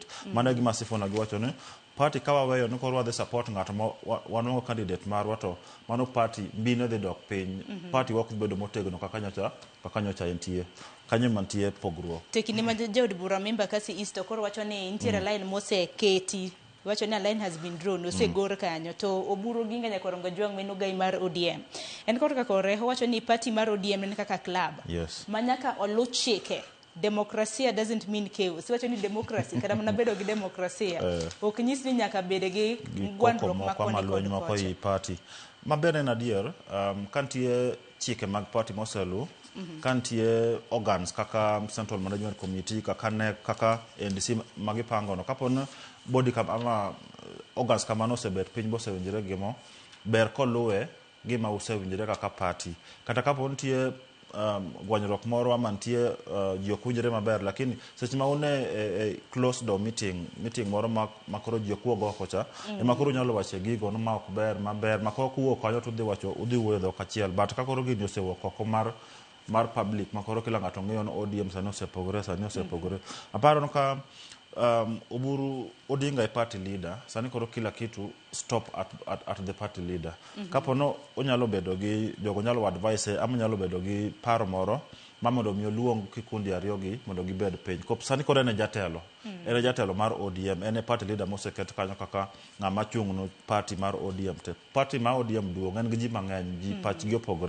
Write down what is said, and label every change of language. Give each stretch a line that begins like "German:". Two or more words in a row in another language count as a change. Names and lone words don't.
Luo (Kenya and Tanzania): Mano gima Sifuna giwacho ni party ka waweyo ni koro wadhi support ng'ato ma wanwango candidate marwa, to mano party mbine dhi dok piny. Party wak bedo motegno kaka nyocha entie. Kanyo mantie pogruok. Tekini ma jaod bura member kasi East koro wacho ni nitiere line moseketi. Wacho ni
English: a line has been drawn,
Luo (Kenya and Tanzania): osegor kanyo, to oburo ginga nyakorongo jwang' meno gai mar ODM. En koro kako reho wacho ni party mar ODM en kaka club.
English: Yes.
Luo (Kenya and Tanzania): Manyaka olu chike.
English: Democracy doesn't mean chaos.
Luo (Kenya and Tanzania): Wacho ni democracy kada mana bedo gi demokrasia. Ok nyis ni nyaka bede gi gwandruok mako i party. Mabere na dier, kantie chike mag party moselu, kantie organs kaka Central Management Committee, kaka NEC, kaka NDC magipango no. Kapon body ama organs kamano sebet piny bosewinjire gimo, ber koluwe gima usewinjire kaka party. Kata kapon tie gwanyruok moro ama ntie ji ok winjre maber, lakini seche ma une
English: close door meeting
Luo (Kenya and Tanzania): moro makoro ji ok wuog oko cha, ema koro nyalo wache gigo no ma ok ber maber, makoro kuwuok kanyo to udhi wuoyo dhok achiel. But ka koro gini osewuok oko mar public, makoro kila ng'ato ng'eyo no ODM sani osepogore. Aparo no ka Oburu Odinga e
English: party leader,
Luo (Kenya and Tanzania): sani koro
Swahili: kila kitu
English: stop at the party leader.
Luo (Kenya and Tanzania): Kapo no onyalo bedo gi jogo nyalo advise ama nyalo bedo gi paro moro mamondo mi luong kikundi ariyogi mondo gibed piny. Kop sani koro ene jatelo. Ene jatelo mar ODM, ene
English: party leader
Luo (Kenya and Tanzania): moseket kanyo kaka ng'ama chung no party mar ODM te. Party mar ODM duong' en gi ji mang'eny, ji pach gi opogore.